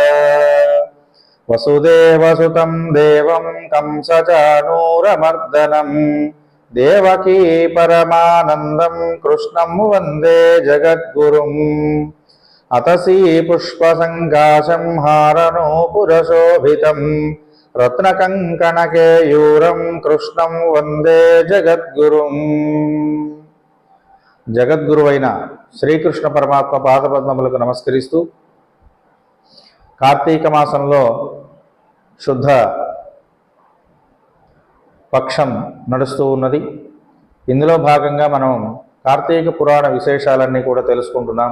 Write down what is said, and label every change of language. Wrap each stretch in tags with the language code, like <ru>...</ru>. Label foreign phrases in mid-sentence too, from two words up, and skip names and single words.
<sa>वसुदेवसुतं देवं कंसचाणूरमर्दनं देवकी परमानन्दं कृष्णं वन्दे जगद्गुरुम्। अतसी पुष्पसङ्काशं हारनूपुरशोभितं रत्नकङ्कणकेयूरं कृष्णं वन्दे जगद्गुरुम्।</sa> <te>జగద్గురువైన శ్రీకృష్ణ పరమాత్మ పాదపద్మములకు నమస్కరిస్తూ కార్తీక మాసంలో శుద్ధ పక్షం నడుస్తూ ఉన్నది. ఇందులో భాగంగా మనం కార్తీక పురాణ విశేషాలన్నీ కూడా తెలుసుకుంటున్నాం.</te>